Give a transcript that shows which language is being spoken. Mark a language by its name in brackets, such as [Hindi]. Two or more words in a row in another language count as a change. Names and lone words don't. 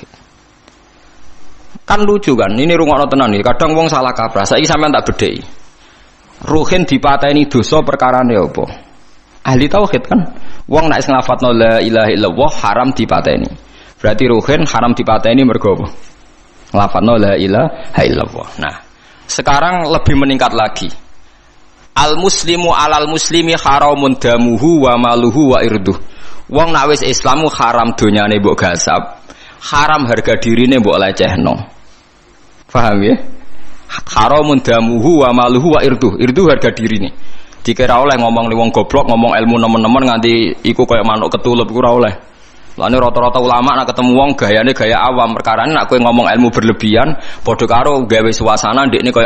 [Indonesian] Kan lucu kan, ini [Javanese] rungokno tenan iki. Kadang wong salah kaprah. Saiki sampean tak bedheki. Ruhin dipateni dosa perkarane apa? Ahli tauhid kan. Wong nek wis nglafadzno [Arabic] لا إله إلا الله [Javanese] haram dipateni. Berarti ruhin haram dipateni mergo apa? [Arabic] Nglafadzno لا إله إلا الله. [Indonesian] Nah, sekarang lebih meningkat lagi. [Arabic] المسلم على المسلم حرام دمه وماله وعرضه. [Javanese] Wong nek wis Islamu haram donyane mbok gasap, haram harga dirine mbok lecehno. Paham ya? [Arabic] حرام دمه وماله وعرضه. [Javanese] Irduh harga dirine. Dikira oleh ngomong li wong goblok, ngomong ilmu nemen-nemen nganti iku kaya manuk ketulup iku ora oleh. Lane rata-rata ulama nek ketemu wong gayane gaya awam, perkarane nek kowe ngomong ilmu berlebihan padha karo gawe suasana ndekne kaya